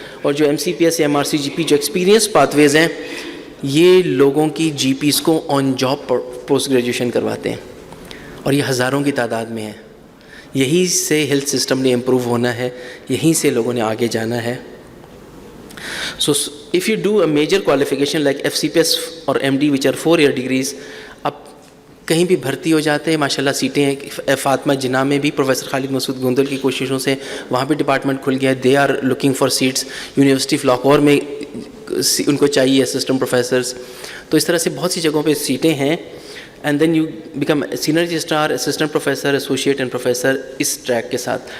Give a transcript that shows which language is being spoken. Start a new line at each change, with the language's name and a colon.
Urdu: اور جو MCPS یا MRCGP جو ایکسپیرینس پاتھ ویز ہیں, یہ لوگوں کی GPs کو آن جاب پوسٹ گریجویشن کرواتے ہیں, اور یہ ہزاروں کی تعداد میں ہے. یہی سے ہیلتھ سسٹم نے امپروو ہونا ہے, یہیں سے لوگوں نے آگے جانا ہے.
English: So if you do a major qualification like FCPS or MD which are 4 year degrees,
Urdu: اب کہیں بھی بھرتی ہو جاتے ہیں, ماشاءاللہ سیٹیں ہیں. فاطمہ جناح میں بھی پروفیسر خالد مسعود گوندل کی کوششوں سے وہاں بھی ڈپارٹمنٹ کھل گیا ہے,
English: They are looking for seats.
Urdu: University of Lahore میں ان کو چاہیے اسسٹنٹ پروفیسرس. تو اس طرح سے بہت سی جگہوں پہ سیٹیں ہیں.
English: and then you become senior registrar,
Urdu: assistant professor, associate and professor اس track کے ساتھ.